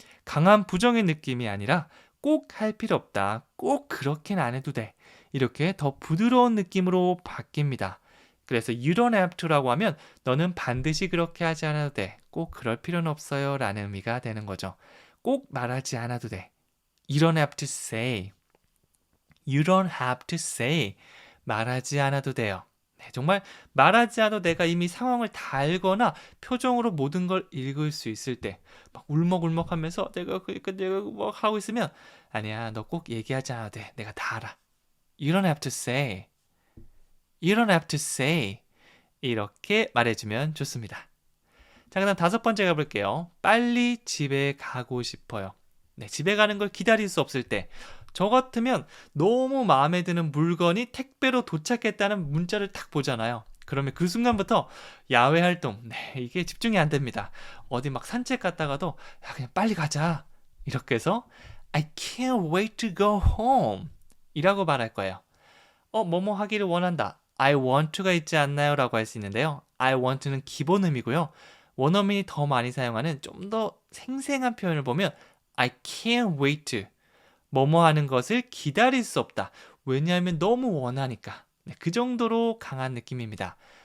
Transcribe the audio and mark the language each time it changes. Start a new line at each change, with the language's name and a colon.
Korean: 강한 부정의 느낌이 아니라 꼭 할 필요 없다. 꼭 그렇게는 안 해도 돼. 이렇게 더 부드러운 느낌으로 바뀝니다. 그래서
English: you don't have to
Korean: 라고 하면 너는 반드시 그렇게 하지 않아도 돼. 꼭 그럴 필요는 없어요 라는 의미가 되는 거죠. 꼭 말하지 않아도 돼.
English: You don't have to say. You don't have to say.
Korean: 말하지 않아도 돼요. 네, 정말 말하지 않아도 내가 이미 상황을 다 알거나 표정으로 모든 걸 읽을 수 있을 때 막 울먹울먹하면서 내가 뭐 하고 있으면 아니야, 너 꼭 얘기하지 않아도 돼. 내가 다 알아.
English: You don't have to say. You don't have to say.
Korean: 이렇게 말해주면 좋습니다. 자, 그다음 5번째 가볼게요. 빨리 집에 가고 싶어요. 네, 집에 가는 걸 기다릴 수 없을 때, 저 같으면 너무 마음에 드는 물건이 택배로 도착했다는 문자를 딱 보잖아요. 그러면 그 순간부터 야외 활동, 네, 이게 집중이 안 됩니다. 어디 막 산책 갔다가도 야, 그냥 빨리 가자. 이렇게 해서
English: I can't wait to go home
Korean: 이라고 말할 거예요. 뭐뭐 하기를 원한다.
English: I want to가 있지 않나요?
Korean: 라고 할 수 있는데요. I want to는 기본 의미고요. 원어민이 더 많이 사용하는 좀 더 생생한 표현을 보면
English: I can't wait to
Korean: 뭐뭐 하는 것을 기다릴 수 없다. 왜냐하면 너무 원하니까. 네, 그 정도로 강한 느낌입니다.